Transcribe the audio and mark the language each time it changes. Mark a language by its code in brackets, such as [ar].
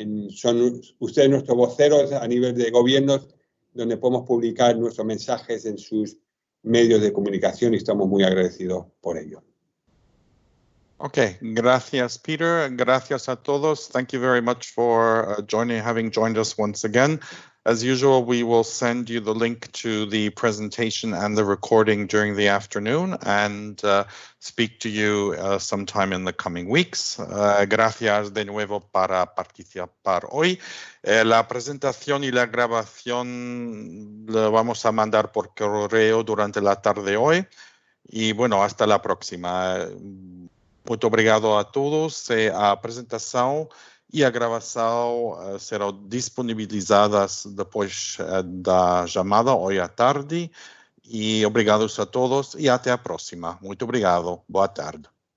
[es] Son ustedes nuestros voceros a nivel de gobiernos, donde podemos publicar nuestros mensajes en sus medios de comunicación y estamos muy agradecidos por ello. Okay, gracias, Peter. Gracias a todos. [en] Thank you very much for having joined us once again. As usual, we will send you the link to the presentation and the recording during the afternoon and speak to you sometime in the coming weeks. [es] Gracias de nuevo para participar hoy. La presentación y la grabación la vamos a mandar por correo durante la tarde hoy. Y bueno, hasta la próxima. [pt] Muito obrigado a todos. A apresentação e a gravação serão disponibilizadas depois da chamada hoje à tarde. E obrigados a todos e até a próxima. Muito obrigado. Boa tarde.